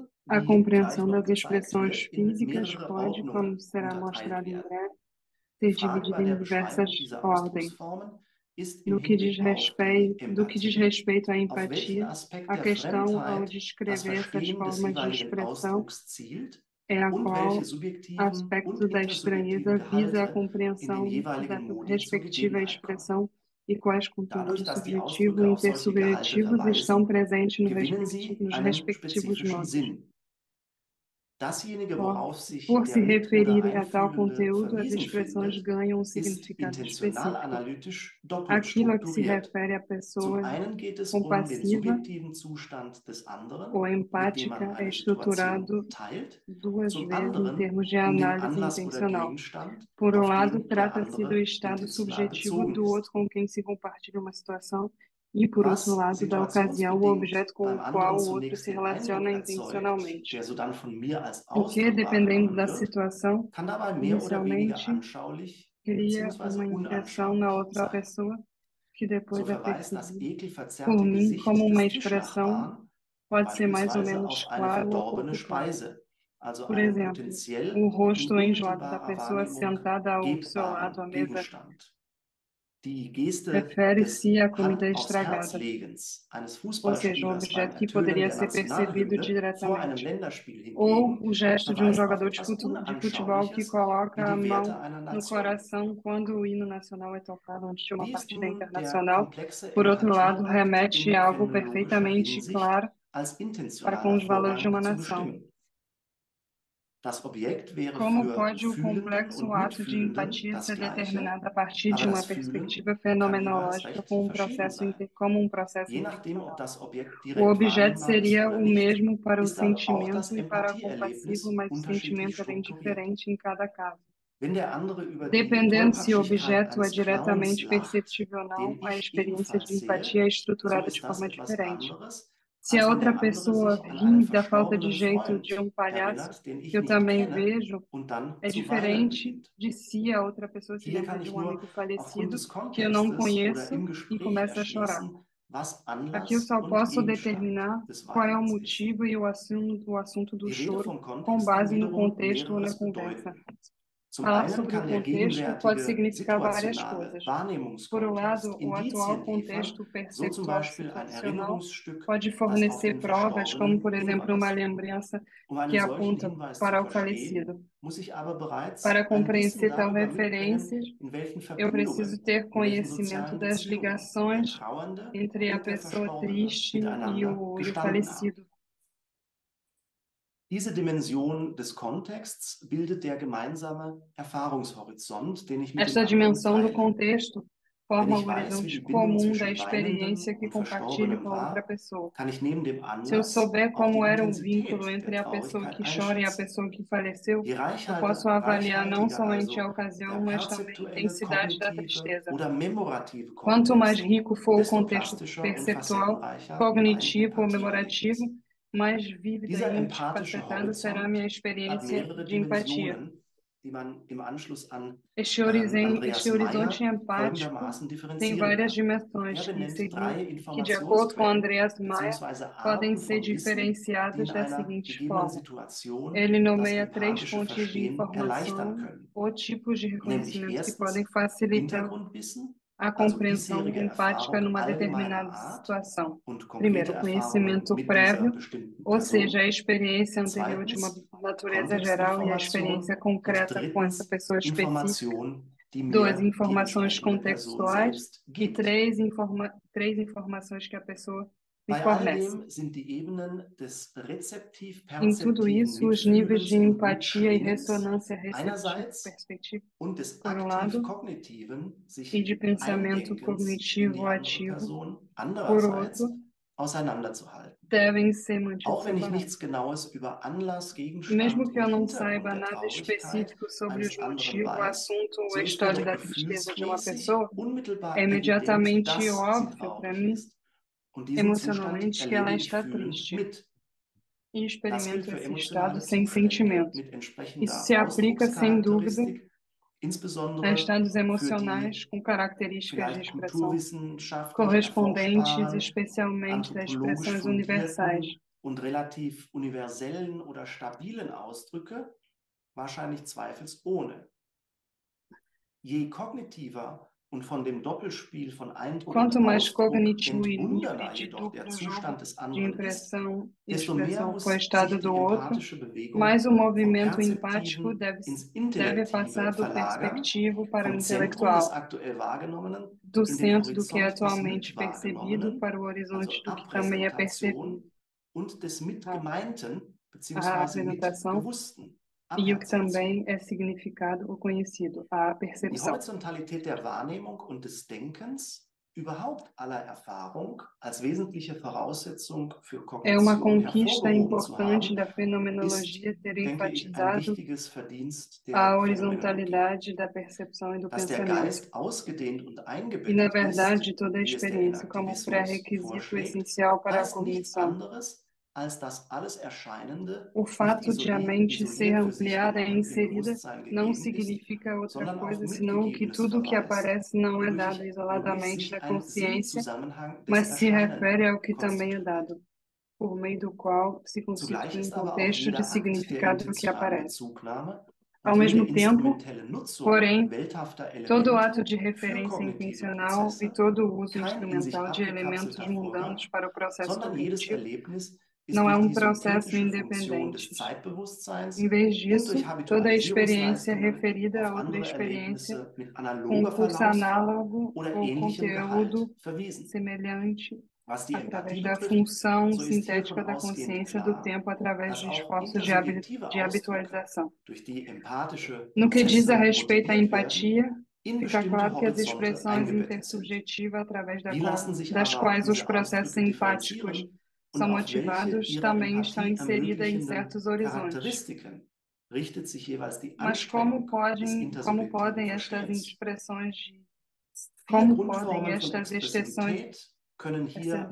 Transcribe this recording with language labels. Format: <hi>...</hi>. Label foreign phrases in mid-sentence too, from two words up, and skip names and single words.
<pt>A</pt> <de>wie</de> <pt>compreensão</pt> <de>gleich noch das gezeigt</de> <pt>expressões</pt> <de>wird, in</de> <pt>físicas</pt> <de>mehrere</de> <pt>pode, como</pt> <de>Ordnungen</de> <pt>será</pt> <de>unterteilt</de> <pt>mostrado em</pt> <de>werden.</de> <pt>breve,</pt> <de>Die</de> <pt>ser</pt> <de>Frage</de> <pt>dividida</pt> <de>bei</de> <pt>em</pt> <de>der</de> <pt>diversas</pt> <de>Beschreibung dieser</de> <pt>ordens.</pt> <de>Ausdrucksformen ist im</de> <pt>No que diz</pt> <de>Hinblick auf die</de> <pt>respeito à</pt> <de>Empathie, auf welchen</de> <pt>empatia,</pt> <de>Aspekt</de> <pt>a</pt> <de>der</de> <pt>questão ao</pt> <de>Fremdheit das</de> <pt>descrever essas</pt> <de>Verstehen des</de> <pt>formas de</pt> <de>jeweiligen</de> <pt>expressão</pt> <de>Ausdrucks zielt</de> <pt>é a</pt> <de>und welche</de> <pt>qual</pt> <de>subjektiven und</de> <pt>aspecto da</pt> <de>intersubjektiven</de> <pt>estranheza visa a</pt> <de>Gehalte in den</de> <pt>compreensão da</pt> <de>jeweiligen Modi zur</de> <pt>respectiva</pt> <de>Gegebenheit kommen.</de> <pt>expressão e quais</pt> <de>Dadurch,</de> <pt>conteúdos</pt> <de>dass die</de> <pt>subjetivo</pt> <de>Ausdrücke</de> <pt>e</pt> <de>auf solche Gehalte</de> <pt>intersubjetivos estão</pt> <de>verweisen,</de> <pt>presentes</pt> <de>gewinnen sie</de> <pt>nos</pt> <de>einen</de> <pt>respectivos</pt> <de>spezifischen</de> <pt>modos.</pt> <de>Sinn. Dasjenige,</de> <pt>Por,</pt> <de>worauf sich</de> <pt>por</pt> <de>der</de> <pt>se</pt> <de>Mit- oder</de> <pt>referirem a tal</pt> <de>Einfühlende</de> <pt>conteúdo, as</pt> <de>verwiesen</de> <pt>expressões</pt> <de>findet,</de> <pt>ganham um</pt> <de>ist</de> <pt>significado específico.</pt> <de>intentional-analytisch doppelt</de> <pt>Aquilo a que se</pt> <de>strukturiert.</de> <pt>refere a</pt> <de>Zum</de> <pt>pessoa</pt> <de>einen geht es den</de> <pt>compassiva</pt> <de>subjektiven Zustand des anderen,</de> <pt>ou</pt> <de>mit dem man</de> <pt>empática é</pt> <de>eine</de> <pt>estruturado</pt> <de>Situation teilt,</de> <pt>duas</pt> <de>zum</de> <pt>vezes em</pt> <de>anderen</de> <pt>termos de</pt> <de>um den</de> <pt>análise</pt> <de>Anlass oder</de> <pt>intencional.</pt> <de>Gegenstand,</de> <pt>Por um</pt> <de>auf</de> <pt>lado,</pt> <de>den der</de> <pt>trata-se do</pt> <de>andere</de> <pt>estado</pt> <de>intentional</de> <pt>subjetivo</pt> <de>bezogen</de> <pt>do</pt> <de>ist.</de> <pt>outro com quem se compartilha uma situação, e, por outro</pt> <de>Was</de> <pt>lado, da ocasião, o</pt> <de>situationsbedingt</de> <pt>objeto com</pt> <de>beim</de> <pt>o</pt> <de>anderen</de> <pt>qual o outro</pt> <de>zunächst</de> <pt>se</pt> <de>den Eindruck</de> <pt>relaciona</pt> <de>erzeugt,</de> <pt>intencionalmente.</pt> <de>der sodann von mir als</de> <pt>O que,</pt> <de>Ausdruck</de> <pt>dependendo</pt> <de>wahrgenommen</de> <pt>da</pt> <de>wird,</de> <pt>situação,</pt> <de>kann dabei mehr oder weniger</de> <pt>inicialmente</pt> <de>anschaulich</de> <pt>cria</pt> <de>bzw.</de> <pt>uma impressão na</pt> <de>unanschaulich</de> <pt>outra</pt> <de>sein.</de> <pt>pessoa, que</pt> <de>So</de> <pt>depois é</pt> <de>verweist das</de> <pt>percebida por</pt> <de>ekelverzerrte</de> <pt>mim como</pt> <de>Gesicht</de> <pt>uma</pt> <de>des</de> <pt>expressão,</pt> <de>Tischnachbarn</de> <pt>pode ser mais ou</pt> <de>beispielsweise</de> <pt>menos</pt> <de>auf eine</de> <pt>claro ou</pt> <de>verdorbene</de> <pt>pouco claro.</pt> <de>Speise, also</de> <pt>Por</pt> <de>einen</de> <pt>exemplo, o</pt> <de>potenziell in</de> <pt>rosto enjoado da</pt> <de>unmittelbarer</de> <pt>pessoa</pt> <de>Wahrnehmung</de> <pt>sentada ao seu lado</pt> <de>gebbaren</de> <pt>à mesa</pt> <de>Gegenstand. Die Geste des</de> <pt>refere-se à comida</pt> <de>Hand aufs Herz</de> <pt>estragada,</pt> <de>legens eines</de> <pt>ou seja, um</pt> <de>Fußballspielers beim</de> <pt>objeto que</pt> <de>Ertönen</de> <pt>poderia</pt> <de>der</de> <pt>ser percebido</pt> <de>Nationalhymne vor einem</de> <pt>diretamente,</pt> <de>Länderspiel</de> <pt>ou</pt> <de>hingegen</de> <pt>o gesto de um</pt> <de>verweist auf</de> <pt>jogador</pt> <de>etwas</de> <pt>de futebol que</pt> <de>Unanschauliches wie</de> <pt>coloca a</pt> <de>die Werte</de> <pt>mão</pt> <de>einer</de> <pt>no</pt> <de>Nation.</de> <pt>coração quando o hino nacional é tocado antes de uma</pt> <de>Wie ist</de> <pt>partida</pt> <de>nun der</de> <pt>internacional.</pt> <de>komplexe</de> <pt>Por outro lado,</pt> <de>Empathieakt</de> <pt>remete</pt> <de>in</de> <pt>a algo</pt> <de>phänomenologischer</de> <pt>perfeitamente</pt> <de>Hinsicht</de> <pt>claro</pt> <de>als</de> <pt>para com</pt> <de>intentionaler</de> <pt>os valores de</pt> <de>Vorgang</de> <pt>uma</pt> <de>zu</de> <pt>nação.</pt> <de>bestimmen? Das Objekt wäre</de> <pt>Como</pt> <de>für</de> <pt>pode o</pt> <de>Fühlenden</de> <pt>complexo</pt> <de>und</de> <pt>ato de</pt> <de>Mitfühlenden</de> <pt>empatia</pt> <de>das</de> <pt>ser</pt> <de>Gleiche,</de> <pt>determinado a partir</pt> <de>aber</de> <pt>de uma</pt> <de>das Fühlen</de> <pt>perspectiva</pt> <de>kann jeweils</de> <pt>fenomenológica</pt> <de>recht</de> <pt>com</pt> <de>verschieden sein.</de> <pt>como um processo</pt> <de>Je nachdem, ob</de> <pt>intencional?</pt> <de>das Objekt</de> <pt>O</pt> <de>direkt</de> <pt>objeto</pt> <de>wahrnehmbar ist</de> <pt>seria</pt> <de>oder</de> <pt>o</pt> <de>nicht,</de> <pt>mesmo para o</pt> <de>ist aber auch das</de> <pt>sentimento e para o compassivo,</pt> <de>Empathieerlebnis</de> <pt>mas o</pt> <de>unterschiedlich</de> <pt>sentimento é bem</pt> <de>strukturiert.</de> <pt>diferente em cada caso.</pt> <de>Wenn der andere über die</de> <pt>Dependendo se o</pt> <de>Tollpatschigkeit</de> <pt>objeto é</pt> <de>eines Clowns</de> <pt>diretamente</pt> <de>lacht,</de> <pt>perceptível ou não,</pt> <de>den</de> <pt>a</pt> <de>ich</de> <pt>experiência de</pt> <de>ebenfalls sehe,</de> <pt>empatia é</pt> <de>so</de> <pt>estruturada de</pt> <de>ist das</de> <pt>forma</pt> <de>etwas</de> <pt>diferente.</pt> <de>anderes,</de> <pt>Se</pt> <de>als</de> <pt>a</pt> <de>wenn</de> <pt>outra</pt> <de>der andere</de> <pt>pessoa</pt> <de>sich an einen</de> <pt>ri da falta de</pt> <de>verstorbenen</de> <pt>jeito de um</pt> <de>Freund</de> <pt>palhaço</pt> <de>erinnert, den</de> <pt>que</pt> <de>ich</de> <pt>eu</pt> <de>nicht</de> <pt>também</pt> <de>kenne,</de> <pt>vejo,</pt> <de>und dann</de> <pt>é</pt> <de>zu weinen</de> <pt>diferente</pt> <de>beginnt.</de> <pt>de se a outra pessoa se</pt> <de>Hier</de> <pt>lembra</pt> <de>kann</de> <pt>de</pt> <de>ich</de> <pt>um</pt> <de>nur</de> <pt>amigo</pt> <de>aufgrund</de> <pt>falecido</pt> <de>des</de> <pt>que eu não</pt> <de>Kontextes oder</de> <pt>conheço</pt> <de>im</de> <pt>e</pt> <de>Gespräch</de> <pt>começa a chorar.</pt> <de>erschließen, was</de> <pt>Aqui eu</pt> <de>Anlass</de> <pt>só</pt> <de>und</de> <pt>posso</pt> <de>Gegenstand</de> <pt>determinar</pt> <de>des</de> <pt>qual é o</pt> <de>Weinens ist.</de> <pt>motivo e o assunto do</pt> <de>Die Rede</de> <pt>choro</pt> <de>vom</de> <pt>com</pt> <de>Kontext kann</de> <pt>base no</pt> <de>wiederum</de> <pt>contexto ou na</pt> <de>mehreres</de> <pt>conversa.</pt> <de>bedeuten. Zum</de> <pt>Falar</pt> <de>einen</de> <pt>sobre o</pt> <de>kann der</de> <pt>contexto pode</pt> <de>gegenwärtige</de> <pt>significar várias</pt> <de>situationale</de> <pt>coisas. Por um lado,</pt> <de>Wahrnehmungskontext</de> <pt>o atual</pt> <de>Indizien</de> <pt>contexto</pt> <de>liefern, so zum</de> <pt>perceptual</pt> <de>Beispiel ein</de> <pt>situacional</pt> <de>Erinnerungsstück,</de> <pt>pode</pt> <de>das auf</de> <pt>fornecer</pt> <de>den</de> <pt>provas, como,</pt> <de>Verstorbenen</de> <pt>por exemplo, uma</pt> <de>hinweist.</de> <pt>lembrança</pt> <de>Um</de> <pt>que</pt> <de>einen solchen</de> <pt>aponta</pt> <de>Hinweis zu</de> <pt>para o</pt> <de>verstehen,</de> <pt>falecido.</pt> <de>muss ich aber bereits</de> <pt>Para</pt> <de>ein Wissen</de> <pt>compreender tal</pt> <de>darüber</de> <pt>referência,</pt> <de>mitbringen, in welchen</de> <pt>eu preciso</pt> <de>Verbindungen,</de> <pt>ter</pt> <de>in welchen</de> <pt>conhecimento</pt> <de>sozialen</de> <pt>das</pt> <de>Beziehungen der</de> <pt>ligações</pt> <de>Trauernde</de> <pt>entre a</pt> <de>und der</de> <pt>pessoa</pt> <de>Verstorbene</de> <pt>triste</pt> <de>miteinander</de> <pt>e o</pt> <de>gestanden haben.</de> <pt>falecido.</pt> <de>Diese Dimension des Kontexts bildet der gemeinsame Erfahrungshorizont, den ich mit dem</de> <pt>Esta</pt> <de>anderen</de> <pt>dimensão do</pt> <de>teile.</de> <pt>contexto</pt> <de>Wenn</de> <pt>forma</pt> <de>ich</de> <pt>o</pt> <de>weiß, wie</de> <pt>horizonte</pt> <de>die Bindung</de> <pt>comum da</pt> <de>zwischen</de> <pt>experiência</pt> <de>Weinendem</de> <pt>que</pt> <de>und</de> <pt>compartilho</pt> <de>Verstorbenem</de> <pt>com a outra</pt> <de>war,</de> <pt>pessoa.</pt> <de>kann ich neben dem</de> <pt>Se eu</pt> <de>Anlass</de> <pt>souber</pt> <de>auch die</de> <pt>como era o vínculo</pt> <de>Intensität der</de> <pt>entre a pessoa</pt> <de>Traurigkeit</de> <pt>que chora e a</pt> <de>einschätzen.</de> <pt>pessoa que faleceu,</pt> <de>Je</de> <pt>eu posso avaliar não</pt> <de>reichhaltiger</de> <pt>somente a</pt> <de>also der</de> <pt>ocasião, mas também a</pt> <de>perzeptuelle,</de> <pt>intensidade da</pt> <de>kognitive</de> <pt>tristeza.</pt> <de>oder memorative</de> <pt>Quanto mais</pt> <de>Kontext,</de> <pt>rico for o</pt> <de>desto</de> <pt>contexto</pt> <de>plastischer und</de> <pt>perceptual,</pt> <de>facettenreicher mein</de> <pt>cognitivo ou memorativo,</pt> <de>Empathieerlebnis.</de> <pt>mais vívida</pt> <de>Dieser</de> <pt>e</pt> <de>empathische</de> <pt>multifacetada será a minha</pt> <de>Horizont hat</de> <pt>experiência</pt> <de>mehrere</de> <pt>de empatia.</pt> <de>Dimensionen, die man im Anschluss an</de> <pt>Este</pt> <de>Andreas</de> <pt>horizonte</pt> <de>Meyer</de> <pt>empático</pt> <de>folgendermaßen</de> <pt>tem</pt> <de>differenzieren</de> <pt>várias</pt> <de>kann.</de> <pt>dimensões</pt> <de>Er benennt drei</de> <pt>que, de acordo com</pt> <de>Informationsquellen</de> <pt>Andreas Maia,</pt> <de>bzw.</de> <pt>podem</pt> <de>Arten</de> <pt>ser</pt> <de>von Wissen, die</de> <pt>diferenciadas</pt> <de>in</de> <pt>da</pt> <de>einer</de> <pt>seguinte</pt> <de>gegebenen</de> <pt>forma.</pt> <de>Situation</de> <pt>Ele</pt> <de>das</de> <pt>nomeia três</pt> <de>empathische</de> <pt>fontes de</pt> <de>Verstehen erleichtern</de> <pt>informação</pt> <de>können.</de> <pt>ou tipos de</pt> <de>Nämlich</de> <pt>reconhecimento que podem</pt> <de>erstens</de> <pt>facilitar</pt> <de>Hintergrundwissen,</de> <pt>a</pt> <de>also</de> <pt>compreensão</pt> <de>bisherige</de> <pt>empática</pt> <de>Erfahrung</de> <pt>numa</pt> <de>allgemeiner</de> <pt>determinada</pt> <de>Art</de> <pt>situação.</pt> <de>und konkrete</de> <pt>Primeiro,</pt> <de>Erfahrungen</de> <pt>conhecimento</pt> <de>mit dieser</de> <pt>prévio,</pt> <de>bestimmten</de> <pt>ou seja,</pt> <de>Person.</de> <pt>a experiência anterior de uma</pt> <de>Zweitens</de> <pt>natureza geral e a experiência</pt> <de>Kontextinformation und</de> <pt>concreta com essa</pt> <de>drittens</de> <pt>pessoa específica.</pt> <de>Information, die</de> <pt>Dois,</pt> <de>mir die</de> <pt>informações</pt> <de>entsprechende Person</de> <pt>contextuais.</pt> <de>selbst</de> <pt>E</pt> <de>gibt.</de> <pt>três informações que a pessoa me</pt> <de>Bei all</de> <pt>fornece.</pt> <de>dem sind die Ebenen des</de> <pt>Em tudo</pt> <de>rezeptiv-perzeptiven</de> <pt>isso, os níveis</pt> <de>Mitfühlens</de> <pt>de</pt> <de>und</de> <pt>empatia e</pt> <de>Mitschwingens</de> <pt>ressonância receptiva,</pt> <de>einerseits</de> <pt>perspectiva,</pt> <de>und des</de> <pt>por um lado,</pt> <de>aktiv-kognitiven</de> <pt>e</pt> <de>sich</de> <pt>de pensamento</pt> <de>Eindenkens in die</de> <pt>cognitivo</pt> <de>andere</de> <pt>ativo,</pt> <de>Person</de> <pt>por</pt> <de>andererseits</de> <pt>outro,</pt> <de>auseinanderzuhalten.</de> <pt>devem ser mantidos</pt> <de>Auch wenn ich</de> <pt>separados.</pt> <de>nichts Genaues über Anlass, Gegenstand</de> <pt>Mesmo que eu</pt> <de>und</de> <pt>não</pt> <de>Hintergrund</de> <pt>saiba</pt> <de>der</de> <pt>nada</pt> <de>Traurigkeit</de> <pt>específico sobre os</pt> <de>eines anderen</de> <pt>motivos, o</pt> <de>weiß,</de> <pt>assunto ou</pt> <de>so</de> <pt>a</pt> <de>ist mir</de> <pt>história</pt> <de>doch</de> <pt>da tristeza de uma</pt> <de>gefühlsmäßig</de> <pt>pessoa,</pt> <de>unmittelbar</de> <pt>é</pt> <de>evident,</de> <pt>imediatamente</pt> <de>dass sie</de> <pt>óbvio para</pt> <de>traurig</de> <pt>mim,</pt> <de>ist. Und diesen Zustand</de> <pt>emocionalmente, que ela</pt> <de>erlebe ich</de> <pt>está</pt> <de>fühlend</de> <pt>triste</pt> <de>mit.</de> <pt>e</pt> <de>Das gilt</de> <pt>experimento</pt> <de>für</de> <pt>esse estado</pt> <de>emotionale</de> <pt>sem</pt> <de>Zustände</de> <pt>sentimento.</pt> <de>mit</de> <pt>Isso</pt> <de>entsprechender</de> <pt>se aplica, sem dúvida,</pt> <de>Ausdruckscharakteristik,</de> <pt>a</pt> <de>insbesondere</de> <pt>estados</pt> <de>für</de> <pt>emocionais</pt> <de>die</de> <pt>com características de</pt> <de>vielleicht</de> <pt>expressão</pt> <de>kulturwissenschaftlich</de> <pt>correspondentes,</pt> <de>erforschbaren,</de> <pt>especialmente das</pt> <de>anthropologisch</de> <pt>expressões universais.</pt> <de>fundierten und relativ universellen oder stabilen Ausdrücke, wahrscheinlich zweifelsohne. Je kognitiver und von dem Doppelspiel von Eindruck</de> <pt>Quanto</pt> <de>und</de> <pt>mais</pt> <de>Ausdruck</de> <pt>cognitivo e livre</pt> <de>entbundener</de> <pt>de</pt> <de>jedoch der</de> <pt>duplo</pt> <de>Zustand</de> <pt>jogo</pt> <de>des</de> <pt>de</pt> <de>anderen ist,</de> <pt>impressão e</pt> <de>desto mehr</de> <pt>expressão</pt> <de>muss</de> <pt>com o estado</pt> <de>sich die</de> <pt>do outro,</pt> <de>empathische Bewegung</de> <pt>mais o</pt> <de>vom</de> <pt>movimento empático</pt> <de>Perzeptiven ins</de> <pt>deve</pt> <de>Intellektive</de> <pt>passar do</pt> <de>verlagern,</de> <pt>perspectivo para o</pt> <de>vom Zentrum des</de> <pt>intelectual,</pt> <de>aktuell Wahrgenommenen</de> <pt>do</pt> <de>in den</de> <pt>centro do que é</pt> <de>Horizont des</de> <pt>atualmente percebido</pt> <de>Mitwahrgenommenen,</de> <pt>para o</pt> <de>also</de> <pt>horizonte do que também é</pt> <de>Abpräsentation,</de> <pt>percebido.</pt> <de>und des</de> <pt>A,</pt> <de>Mitgemeinten</de> <pt>a</pt> <de>bzw.</de> <pt>apresentação</pt> <de>Mitbewussten,</de> <pt>e o que</pt> <de>Abperzeption.</de> <pt>também é significado ou conhecido, a</pt> <de>Die</de> <pt>percepção.</pt> <de>Horizontalität der Wahrnehmung und des Denkens, überhaupt aller Erfahrung, als wesentliche Voraussetzung für</de> <pt>É uma</pt> <de>Kognition</de> <pt>conquista</pt> <de>hervorgehoben zu</de> <pt>importante</pt> <de>haben,</de> <pt>da</pt> <de>ist,</de> <pt>fenomenologia ter</pt> <de>denke ich, ein</de> <pt>enfatizado</pt> <de>wichtiges Verdienst</de> <pt>a</pt> <de>der Phänomenologie.</de> <pt>horizontalidade da percepção e do</pt> <de>Dass der</de> <pt>pensamento.</pt> <de>Geist ausgedehnt und</de> <pt>E, na</pt> <de>eingebettet</de> <pt>verdade,</pt> <de>ist,</de> <pt>toda a</pt> <de>wie es der</de> <pt>experiência como</pt> <de>Inaktivismus</de> <pt>pré-requisito</pt> <de>vorschlägt,</de> <pt>essencial para a</pt> <de>heißt nichts</de> <pt>cognição.</pt> <de>anderes, als dass alles Erscheinende</de> <pt>O</pt> <de>nicht</de> <pt>fato de a mente ser</pt> <de>isoliert für sich</de> <pt>ampliada e</pt> <de>genommen im</de> <pt>inserida</pt> <de>Bewusstsein</de> <pt>não</pt> <de>gegeben ist,</de> <pt>significa outra</pt> <de>sondern auf</de> <pt>coisa senão que</pt> <de>mitgegebenes</de> <pt>tudo o que</pt> <de>verweist,</de> <pt>aparece não é</pt> <de>wodurch</de> <pt>dado isoladamente</pt> <de>sich</de> <pt>na</pt> <de>ein</de> <pt>consciência,</pt> <de>Sinnzusammenhang des</de> <pt>mas se refere</pt> <de>Erscheinenden</de> <pt>ao que também é</pt> <de>konstituiert.</de> <pt>dado, por meio do qual se</pt> <de>Zugleich</de> <pt>constitui um</pt> <de>ist aber auch</de> <pt>contexto de</pt> <de>jeder Akt der</de> <pt>significado do que</pt> <de>intentionalen</de> <pt>aparece.</pt> <de>Bezugnahme</de> <pt>Ao</pt> <de>und jede</de> <pt>mesmo tempo,</pt> <de>instrumentelle Nutzung</de> <pt>porém,</pt> <de>welthafter</de> <pt>todo</pt> <de>Elemente</de> <pt>ato de</pt> <de>für</de> <pt>referência</pt> <de>kognitive</de> <pt>intencional e</pt> <de>Prozesse</de> <pt>todo o uso</pt> <de>kein in sich</de> <pt>instrumental de elementos</pt> <de>abgekapselter</de> <pt>mundanos</pt> <de>Vorgang,</de> <pt>para o processo</pt> <de>sondern jedes</de> <pt>cognitivo</pt> <de>Erlebnis ist</de> <pt>não é</pt> <de>durch</de> <pt>um</pt> <de>die</de> <pt>processo</pt> <de>synthetische Funktion des</de> <pt>independente.</pt> <de>Zeitbewusstseins</de> <pt>Em vez</pt> <de>und</de> <pt>disso,</pt> <de>durch</de> <pt>toda a experiência é</pt> <de>Habitualisierungsleistungen</de> <pt>referida</pt> <de>auf</de> <pt>a outra</pt> <de>andere</de> <pt>experiência</pt> <de>Erlebnisse mit</de> <pt>com</pt> <de>analoger</de> <pt>curso</pt> <de>Verlaufsform</de> <pt>análogo</pt> <de>oder</de> <pt>ou</pt> <de>ähnlichem Gehalt</de> <pt>conteúdo</pt> <de>verwiesen.</de> <pt>semelhante</pt> <de>Was die</de> <pt>através</pt> <de>Empathie</de> <pt>da</pt> <de>betrifft,</de> <pt>função</pt> <de>so ist</de> <pt>sintética</pt> <de>hiervon</de> <pt>da</pt> <de>ausgehend</de> <pt>consciência do</pt> <de>klar,</de> <pt>tempo através</pt> <de>dass</de> <pt>de</pt> <de>auch</de> <pt>esforços</pt> <de>intersubjektive</de> <pt>de</pt> <de>Ausdrücke</de> <pt>habitualização.</pt> <de>durch die empathische</de> <pt>No que diz a</pt> <de>Prozesse</de> <pt>respeito à</pt> <de>motiviert werden,</de> <pt>empatia,</pt> <de>in</de> <pt>fica</pt> <de>bestimmte</de> <pt>claro que as</pt> <de>Horizonte</de> <pt>expressões</pt> <de>eingebettet sind.</de> <pt>intersubjetivas através</pt> <de>Wie lassen sich</de> <pt>das</pt> <de>aber</de> <pt>quais os</pt> <de>diese</de> <pt>processos</pt> <de>Ausdrücke</de> <pt>empáticos</pt> <de>differenzieren und</de> <pt>são</pt> <de>auf welche</de> <pt>motivados</pt> <de>ihrer</de> <pt>também estão</pt> <de>Empathie</de> <pt>inseridas em</pt> <de>ermöglichenden</de> <pt>certos horizontes.</pt> <de>Charakteristiken richtet sich jeweils die</de> <pt>Mas</pt> <de>Anstrengung des</de> <pt>como</pt> <de>intersubjektiven</de> <pt>podem estas</pt> <de>Verstehens.</de> <pt>expressões</pt> <de>Vier</de> <pt>como podem</pt> <de>Grundformen von</de> <pt>estas expressões</pt> <de>Expressivität können</de> <pt>essas</pt>